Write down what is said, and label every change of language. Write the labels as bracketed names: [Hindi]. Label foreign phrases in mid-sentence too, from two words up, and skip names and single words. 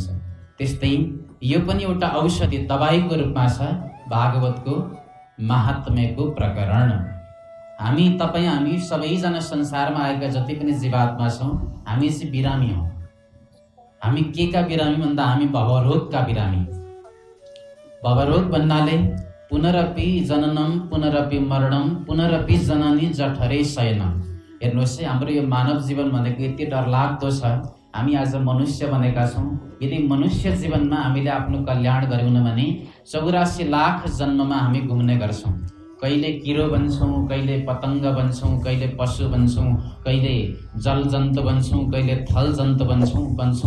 [Nepali] त्यस्तै यो पनि एउटा औषधि दबाईको रूपमा छ, भागवतको महात्म्यको प्रकरण। हामी सबैजना संसारमा आएका जति पनि जीवात्मा छौँ, हामी चाहिँ बिरामी हौँ। हामी के का बिरामी भन्दा हामी भवरोगका बिरामी। भवरोग भन्नाले [Sanskrit] पुनरपि जननम पुनरपि मरणम पुनरपि जननी जठरे शयनम। [Nepali] हेर्नुहोस् है, हाम्रो यो मानव जीवन भनेको यति डरलाग्दो छ। हामी आज मनुष्य बनेका छौँ। यदि मनुष्य जीवनमा हामीले आफ्नो कल्याण गऱ्यौँ भने 84 लाख जन्ममा हामी घुम्ने गर्छौँ। कहिले किरो बन्छौँ, कहिले पतङ्ग बन्छौँ, कहिले पशु बन्छौँ, कहिले जल जन्तु बन्छौँ, कहिले थल जन्तु बन्छौँ।